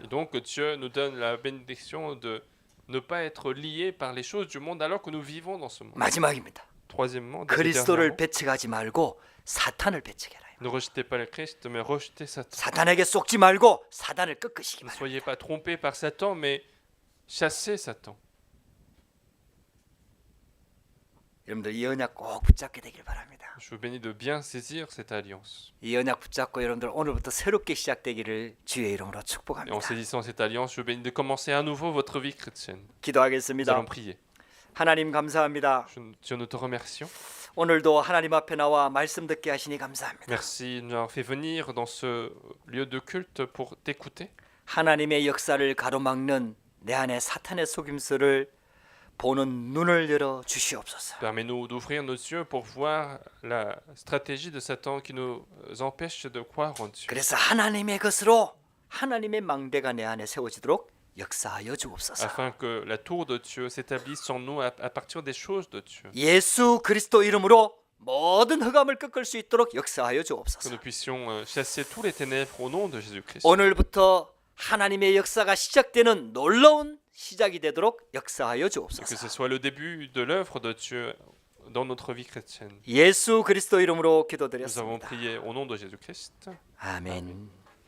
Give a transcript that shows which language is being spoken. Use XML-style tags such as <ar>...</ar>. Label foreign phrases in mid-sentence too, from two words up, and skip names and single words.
<fr>Et donc Dieu nous donne la bénédiction de ne pas être liés par les choses du monde alors que nous vivons dans ce monde.</fr> <ko>마지막입니다.</ko> <fr>Troisièmement,</fr> <ko>그리스도를</ko> <fr>dernièrement,</fr> <ko>배척하지 말고 사탄을 배척해라.</ko> <fr>ne rejetez pas le Christ, mais rejetez Satan.</fr> <ko>사탄에게 속지 말고 사단을 꺾으시기</ko> <fr>Ne</fr> <ko>바랍니다.</ko> <fr>soyez pas trompés par Satan, mais chassez Satan.</fr> <ko>여러분들 이 언약 꼭 붙잡게 되길 바랍니다.</ko> <fr>Je vous bénis de bien saisir cette alliance.</fr> <ko>이 언약 붙잡고 여러분들 오늘부터 새롭게 시작되기를 주의 이름으로</ko> <fr>Et en</fr> <ko>축복합니다.</ko> <fr>saisissant cette alliance, je vous bénis de commencer à nouveau votre vie chrétienne. Nous</fr> <ko>기도하겠습니다.</ko> <fr>allons prier.</fr> <ko>하나님 감사합니다.</ko> <fr>Dieu, nous te remercions.</fr> <ko>오늘도 하나님 앞에 나와 말씀 듣게 하시니 감사합니다.</ko> <fr>Merci de nous avoir fait venir dans ce lieu de culte pour t'écouter.</fr> <ko>하나님의 역사를 가로막는 내 안에 사탄의 속임수를 보는 눈을 열어 주시옵소서.</ko> <fr>Permets-nous d'ouvrir nos yeux pour voir la stratégie de Satan qui nous empêche de croire en Dieu.</fr> <ko>그래서 하나님의 것으로 하나님의 망대가 내 안에 세워지도록 역사하여 주옵소서.</ko> <fr>Afin que la tour de Dieu s'établisse en nous à partir des choses de Dieu.</fr> <ko>예수 그리스도 이름으로 모든 흑암을 꺾을 수 있도록 역사하여</ko> <fr>Que</fr> <ko>주옵소서.</ko> <fr>nous puissions chasser tous les ténèbres au nom de Jésus-Christ.</fr> <ko>오늘부터 하나님의 역사가 시작되는 놀라운 시작이 되도록 역사하여</ko> <fr>Que</fr> <ko>주옵소서.</ko> <fr>ce soit le début de l'œuvre de Dieu dans notre vie chrétienne.</fr> <ko>예수 그리스도 이름으로</ko> <fr>Nous avons</fr> <ko>기도드렸습니다.</ko> <fr>prié au nom de Jésus-Christ.</fr> <ko>아멘.</ko>